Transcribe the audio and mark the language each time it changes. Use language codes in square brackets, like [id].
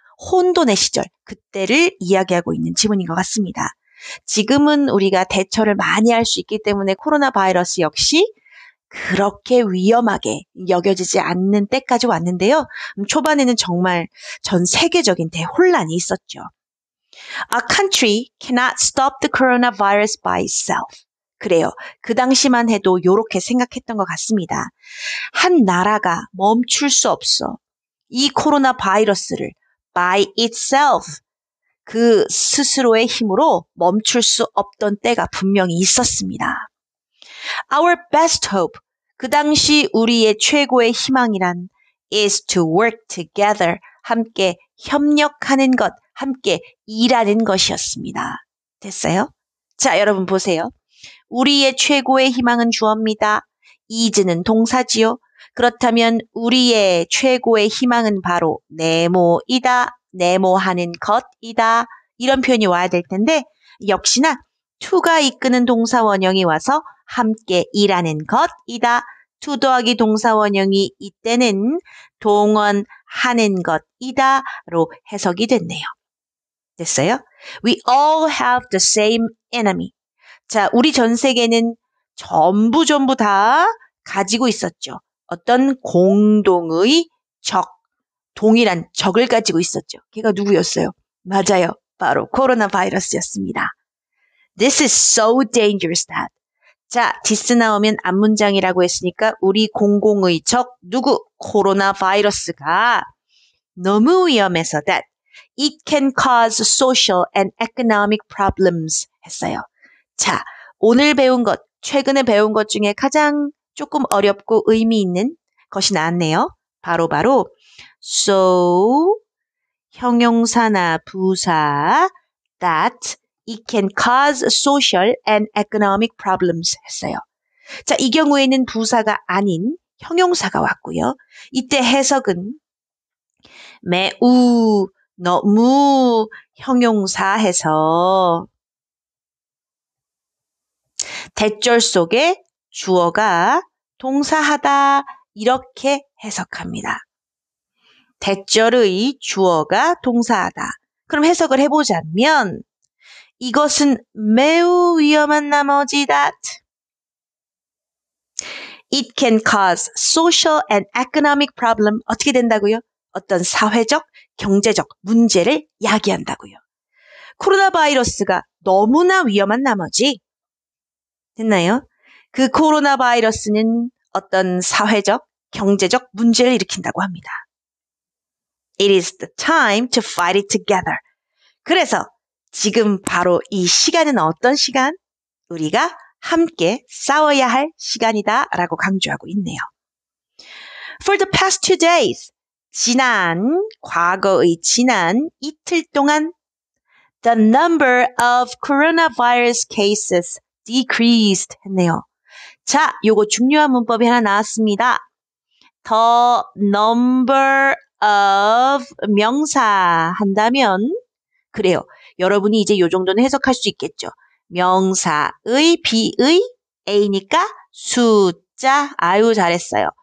[ko] 혼돈의 시절, 그때를 이야기하고 있는 지문인 것 같습니다. 지금은 우리가 대처를 많이 할 수 있기 때문에 코로나 바이러스 역시 그렇게 위험하게 여겨지지 않는 때까지 왔는데요. 초반에는 정말 전 세계적인 대혼란이 있었죠. [en] A country cannot stop the coronavirus by itself. [ko] 그래요. 그 당시만 해도 이렇게 생각했던 것 같습니다. 한 나라가 멈출 수 없어. 이 코로나 바이러스를 by itself, 그 스스로의 힘으로 멈출 수 없던 때가 분명히 있었습니다. [en] Our best hope, [ko] 그 당시 우리의 최고의 희망이란 [en] is to work together, [ko] 함께 협력하는 것, 함께 일하는 것이었습니다. 됐어요? 자, 여러분 보세요. 우리의 최고의 희망은 주어입니다. is는 동사지요. 그렇다면 우리의 최고의 희망은 바로 네모이다, 네모하는 것이다, 이런 표현이 와야 될 텐데 역시나 to가 이끄는 동사 원형이 와서 함께 일하는 것이다. to 더하기 동사 원형이 이때는 동원하는 것이다로 해석이 됐네요. 됐어요? [en] We all have the same enemy. [ko] 자, 우리 전 세계는 전부 다 가지고 있었죠. 어떤 공동의 적, 동일한 적을 가지고 있었죠. 걔가 누구였어요? 맞아요. 바로 코로나 바이러스였습니다. [en] This is so dangerous that. [ko] 자, this 나오면 앞문장이라고 했으니까 우리 공공의 적 누구? 코로나 바이러스가 너무 위험해서 [en] that it can cause social and economic problems [ko] 했어요. 자, 오늘 배운 것, 최근에 배운 것 중에 가장 조금 어렵고 의미 있는 것이 나왔네요. [en] 바로 so, [ko] 형용사나 부사 [en] that it can cause social and economic problems 했어요. [ko] 자, 이 경우에는 부사가 아닌 형용사가 왔고요. 이때 해석은 매우, 너무 형용사 해서 대절 속에 주어가 동사하다 이렇게 해석합니다. 대절의 주어가 동사하다. 그럼 해석을 해보자면 이것은 매우 위험한 나머지다. [en] It can cause social and economic problem. [ko] 어떻게 된다고요? 어떤 사회적, 경제적 문제를 야기한다고요. 코로나 바이러스가 너무나 위험한 나머지 됐나요? 그 코로나 바이러스는 어떤 사회적, 경제적 문제를 일으킨다고 합니다. [en] It is the time to fight it together. [ko] 그래서 지금 바로 이 시간은 어떤 시간? 우리가 함께 싸워야 할 시간이다 라고 강조하고 있네요. [en] For the past 2 days, [ko] 과거의 지난 이틀 동안 [en] the number of coronavirus cases decreased 했네요. [ko] 자, 요거 중요한 문법이 하나 나왔습니다. [en] The number of [ko] 명사 한다면 그래요. 여러분이 이제 요 정도는 해석할 수 있겠죠. 명사의 비의 A니까 숫자. 아유 잘했어요.